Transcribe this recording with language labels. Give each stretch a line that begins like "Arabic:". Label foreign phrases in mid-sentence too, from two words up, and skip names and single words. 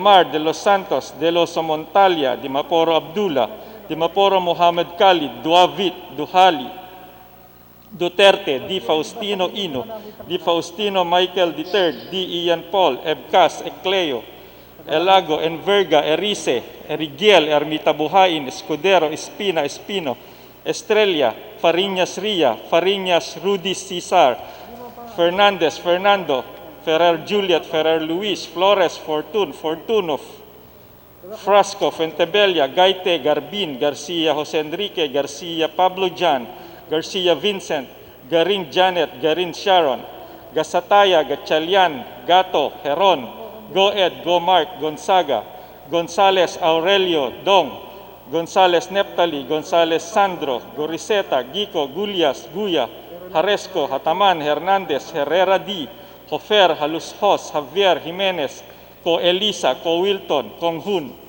English: Mar, De Los Santos, De Los Montalia, Dimaporo Abdullah, Dimaporo Mohamed Khalid, Duavit, Duhali, Duterte, Di Faustino Ino, Di Faustino Michael III, Di Ian Paul, Ebcas, Ecleo, Elago, Enverga, Erice, Erigiel, Ermita Buhain, Escudero, Espina, Espino, Estrella, Fariñas Ria, Fariñas Rudy Cesar, Fernandez, Fernando, Ferrer Juliet, Ferrer Luis, Flores, Fortun, Fortunov, Frasco, Fentebella, Gaite, Garbin, Garcia, Jose Enrique, Garcia, Pablo Jan, Garcia Vincent, Garin Janet, Garin Sharon, Gasataya, Gatchalian, Gato, Heron, Goed, Gomart, Gonzaga, Gonzales Aurelio, Dong, Gonzales Neptali, Gonzales Sandro, Goriseta, Gico, Gulyas, Guya, Haresco, Hataman, Hernandez, Herrera D, Hofer, Halushos, Javier, Jimenez, Ko Elisa, Ko Wilton, Kong Hun.